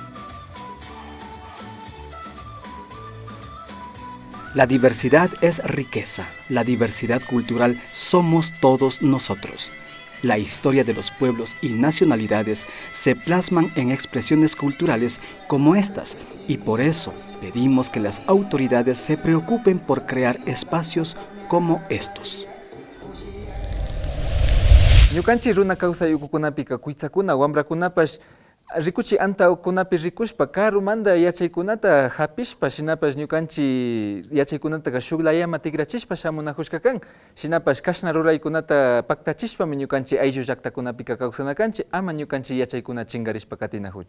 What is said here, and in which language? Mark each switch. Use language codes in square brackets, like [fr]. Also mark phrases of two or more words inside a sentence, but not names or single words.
[es] La diversidad es riqueza, la diversidad cultural somos todos nosotros. La historia de los pueblos y nacionalidades se plasman en expresiones culturales como estas, y por eso pedimos que las autoridades se preocupen por crear espacios como estos. [qu] Ñukanchik runa kawsay ukukunapika kuytsakuna wambrakunapash rikuchi antawkunapi rikushpa karumanta yachaykunata hapishpa, shinapash ñukanchik yachaykunata shuk layama tikrachishpa shamunajushka kan, shinapash kashna ruraykunata paktachishpami ñukanchik ayllu llaqtakunapika kawsana kanchik, ama ñukanchik yachaykuna chingarishpa katinajuchu.